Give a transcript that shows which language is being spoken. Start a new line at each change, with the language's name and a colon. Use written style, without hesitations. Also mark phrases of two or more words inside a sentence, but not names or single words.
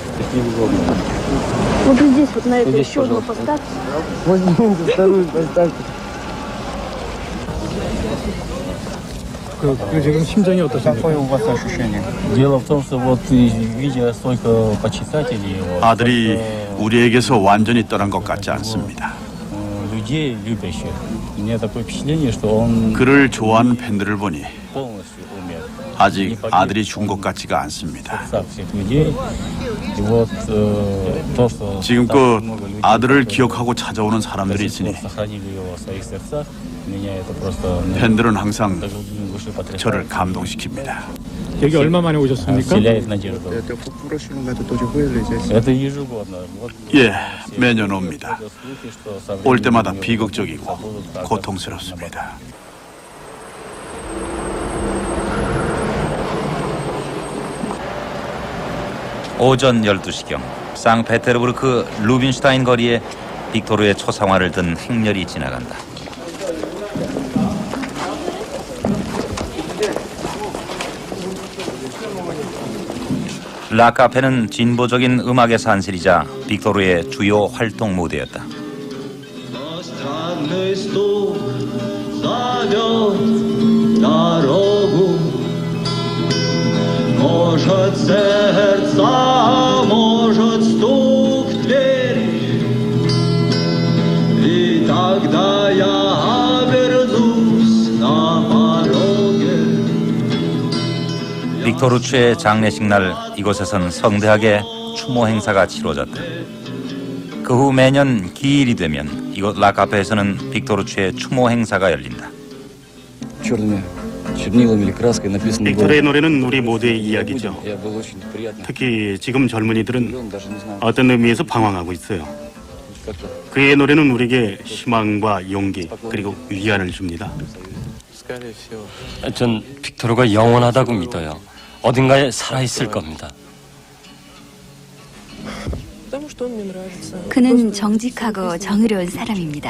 Russian: Вот здесь, вот на эту еще одну поставь. Возьмите вторую поставьте.
Korean: 지금 심정이 어떠십니까?
Russian: Какое у вас ощущение? Дело в том, что вот видя столько почитателей, вот,
Korean: 아들이 우리에게서 완전히 떠난 것 같지 않습니다.
Russian: людей любящих, у меня такое впечатление, что он
Korean: 그를 좋아하는 팬들을 보니
Russian: полностью умер.
Korean: 아직 아들이 죽은 것 같지가 않습니다.
Russian: всех людей. И вот то, что
Korean: 지금껏 아들을 기억하고 찾아오는 사람들이 있으니
Russian: сохранили его в своих сердцах, меня это просто
Korean: 팬들은 항상 저를 감동시킵니다. 여기 얼마 만에 오셨습니까?
Russian: вселяет надежду. Это ежегодно. Вот
Korean: 예, 매년 옵니다. 올 때마다 비극적이고 고통스럽습니다. 오전 12시경 상페테르부르크 루빈슈타인 거리에 빅토르의 초상화를 든 행렬이 지나간다. 라카페는 진보적인 음악의 산실이자 빅토르의 주요 활동 무대였다.
Russian: Может, сердца, может, стук в дверь, и тогда я обернусь на пороге.
Korean: 빅토르 최의 장례식 날 이곳에선 성대하게 추모 행사가 치러졌다. 그 후 매년 기일이 되면 이곳 라카페에서는 빅토르 최의 추모 행사가 열린다.
Russian: Черная чернилами или краской написано было.
Korean: 빅토르의 노래는 우리 모두의 이야기죠.
Russian: Я был очень приятно.
Korean: 특히 지금 젊은이들은 어떤 의미에서 방황하고 있어요. 그의 노래는 우리에게 희망과 용기 그리고 위안을 줍니다. 전 빅토르가 영원하다고 믿어요. 어딘가에 살아있을 겁니다. 그는 정직하고 정의로운 사람입니다.